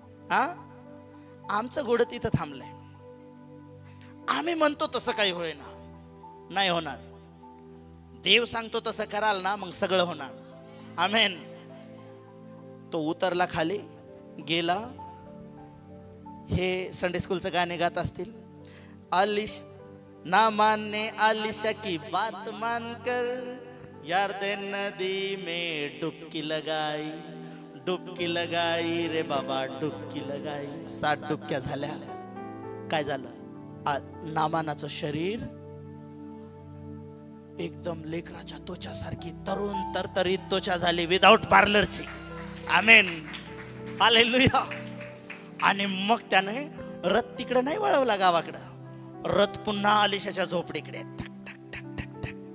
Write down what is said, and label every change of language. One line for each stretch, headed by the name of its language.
Marathi: हा, आमचं घोडं तिथं थांबलंय. आम्ही म्हणतो तसं काही होय ना, नाही होणार. देव सांगतो तसं कराल ना, मग सगळं होणार. आमेन. तो उतरला खाली, गेला. हे संडे स्कूलचं गाणे गात असतील.
Hindi: आलिश ना मानने आलिशा की बात मानकर यार्देन नदी में डुबकी लगाई, डुबकी लगाई रे बाबा डुबकी लगाई.
Marathi: 7 डुबक्या झाल्या. काय झालं? नामानाचं शरीर एकदम लेकराच्या त्वचासारखी तरुण तरतरीत त्वचा झाली, विदाउट पार्लरची. आमेन. हालेलुया. आणि मग त्याने रथ तिकडे नाही वळवला गावाकडं, रथ पुन्हा आलिशाच्या झोपडीकडे टक टक टक टक टक.